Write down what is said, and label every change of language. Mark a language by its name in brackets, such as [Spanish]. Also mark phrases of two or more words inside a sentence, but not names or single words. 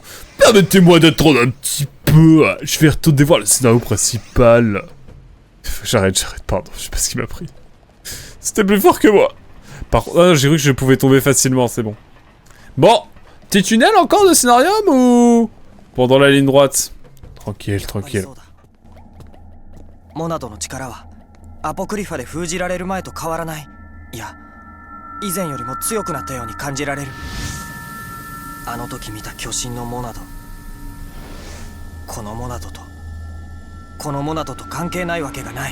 [French] Permettez-moi d'attendre un petit peu. Je vais retourner voir le scénario principal. J'arrête, pardon, je sais pas ce qui m'a pris. C'était plus fort que moi. Par contre, ah, j'ai cru que je pouvais tomber facilement, c'est bon. Bon, petit tunnel encore de scénarium ou... Pendant la ligne droite. Tranquille, tranquille. [Japanese] モナドの力はアポクリファで封じられる前と変わらない。いや、以前よりも強くなったように感じられる。あの時見た巨神のモナド、このモナドとこのモナドと関係ないわけがない。